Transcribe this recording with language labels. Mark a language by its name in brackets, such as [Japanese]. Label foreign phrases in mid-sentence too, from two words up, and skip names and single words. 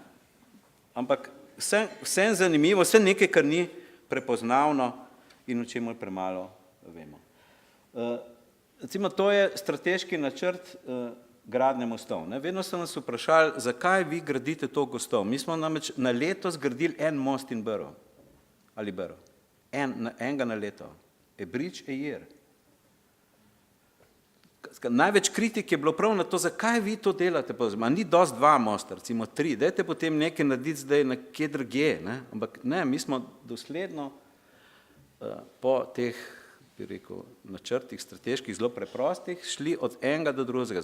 [Slovenian] Ampak vse zanimivo, vse nekaj, kar ni prepoznavno in o čemu premalo vemo. Recimo, to je strateški načrt gradnje mostov. Ne? Vedno so nas vprašali, zakaj vi gradite to gostov. Mi smo namreč na leto zgradili en most in brv. Ali brv. Enega na leto. [English] A bridge a year. [Slovenian] Največ kritik je bilo prav na to, zakaj vi to delate. Ni dosti 2 mosta, recimo 3. Dajte potem nekaj narediti zdaj nekje drugje. Ne? Ampak ne, mi smo dosledno po teh, bi rekel, načrtih strateških, zelo preprostih, šli od enega do drugega.